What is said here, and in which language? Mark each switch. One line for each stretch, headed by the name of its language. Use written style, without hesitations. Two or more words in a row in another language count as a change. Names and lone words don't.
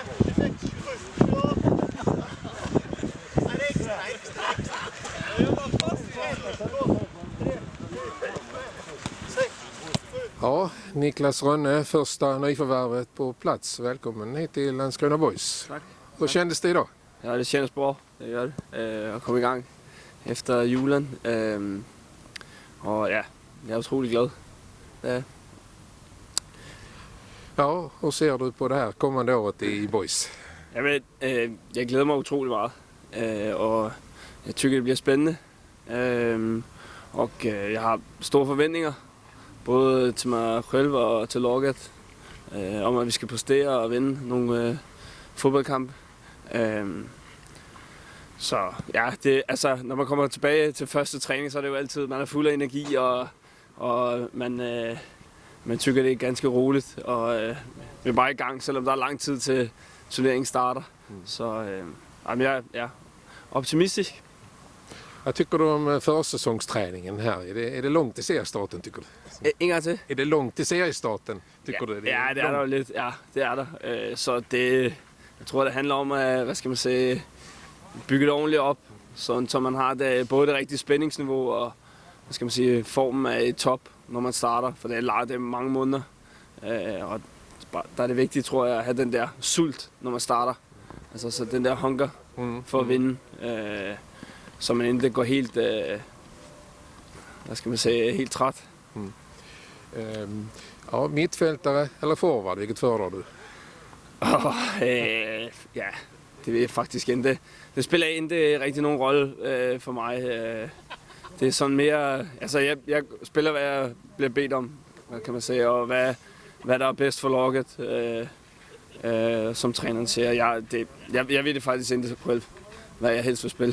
Swedish: 5, 6, 7, 8. Extra. Ja, Niklas Rönne, första nyförvärvet på plats. Välkommen hit till Landskrona Boys. Tack. Hur kändes det idag? Ja, det kändes bra. Det gör det.
Danish: At komme i gang efter julen. Og ja, jeg er utrolig glad. Ja.
Swedish: Ja, hur ser du på det här kommande året i Boys?
Danish: Jeg glæder mig utrolig meget. Og jeg tykker, det bliver spændende. Og jeg har store forventninger. Både til mig selv og til laget. Om at vi skal præstere og vinde nogle fodboldkampe. Så ja, når man kommer tilbage til første træning, så er det jo altid, man er fuld af energi, og man tykker, det er ganske roligt, og vi er bare i gang, selvom der er lang tid til turneringen starter. Så jeg er optimistisk.
Swedish: Vad tycker du om försäsongsträningen här? Är det långt till seriestarten, tycker du?
Danish: En gang til?
Swedish: Är det långt till seriestarten, tycker du?
Danish: Ja, det er der jo lidt. Ja, det er der. Så jeg tror, det handler om at, bygge det ordentligt op, så man har både det rigtige spændingsniveau og formen er i top, når man starter, for det er mange måneder. Og der er det vigtigt, tror jeg, at have den der sult, når man starter. Altså så den der hunger for at vinde, så man ikke går helt, helt træt.
Swedish: Ja, mittfältare eller forward, vilket föredrar du?
Danish: Ja, det ved jeg faktisk ikke. Det spiller ikke rigtig nogen rolle for mig. Det er sådan mere, altså jeg spiller, hvad jeg bliver bedt om, hvad kan man sige, og hvad der er bedst for laget, som træneren siger. Jeg ved det faktisk ikke selv, hvad jeg helst vil spille.